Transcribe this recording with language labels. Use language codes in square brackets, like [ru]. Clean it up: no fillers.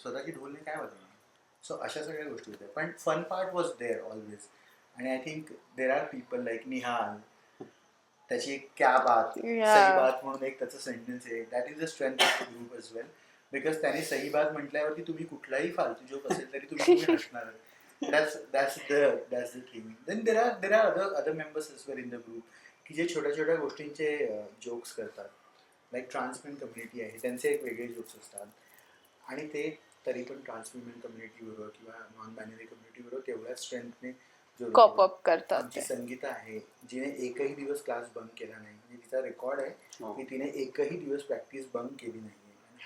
[mr] स्वतःची ढोलने काय वाजवणार. सो अशा सगळ्या गोष्टी होत्या, पण [en] Fun part was there always. [mr] आणि [en] I think there are people like [mr] Nihal त्याची एक क्या बात, सही बात म्हणून एक त्याचं सेंटेन्स आहे. [en] that is the strength of the group as well, [mr] because त्याने सही बात म्हटल्यावरती तुम्ही कुठलाही फालतू जोक असेल तरी तुम्ही हसणार. [en] that's the thing. Then there are other members as well in the group [mr] की जे छोट्या छोट्या गोष्टींचे जोक्स करतात. लाईक ट्रान्समेन कम्युनिटी आहे, त्यांचे एक वेगळे जोक्स असतात आणि ते तरी पण ट्रान्समेन कम्युनिटीबरोबर किंवा नॉन बायनरी कम्युनिटीबरोबर तेवढ्याच स्ट्रेंथने कॉप अप करतात. आमची संगीता आहे जिने एकही दिवस क्लास बंक केला नाही, म्हणजे तिचा रेकॉर्ड आहे की तिने एकही दिवस प्रॅक्टिस बंक केली नाही.